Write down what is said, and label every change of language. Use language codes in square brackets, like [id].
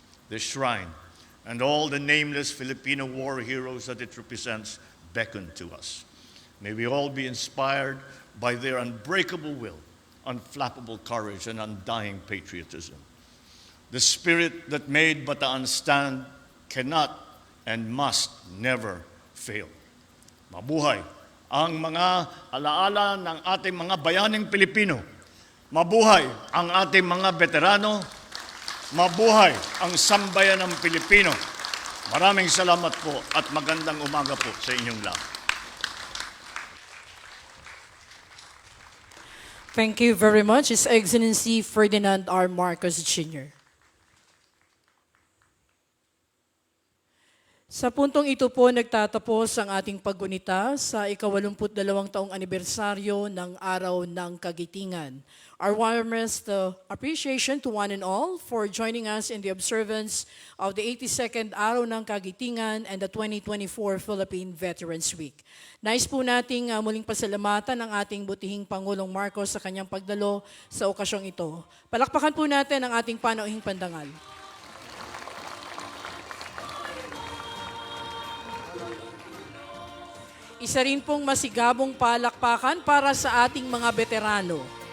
[en] This shrine and all the nameless Filipino war heroes that it represents beckon to us. May we all be inspired by their unbreakable will, unflappable courage, and undying patriotism. The spirit that made Bataan stand cannot and must never fail. [tl] Mabuhay ang mga alaala ng ating mga bayaning Pilipino. Mabuhay ang ating mga veterano. Mabuhay ang sambayanang Pilipino. Maraming salamat po at magandang umaga po sa inyong lahat. [en] Thank you very much, His Excellency Ferdinand R. Marcos Jr. [tl] Sa puntong ito po nagtatapos ang ating paggunita sa ika-82 taong anibersaryo ng Araw ng Kagitingan. [en] Our warmest appreciation to one and all for joining us in the observance of the 82nd Araw ng Kagitingan and the 2024 Philippine Veterans Week. [tl] Nais po nating muling pasalamatan ang ating butihing Pangulong Marcos sa kanyang pagdalo sa okasyong ito. Palakpakan po natin ang ating panauhing pandangal. Isa rin pong masigabong palakpakan para sa ating mga veterano.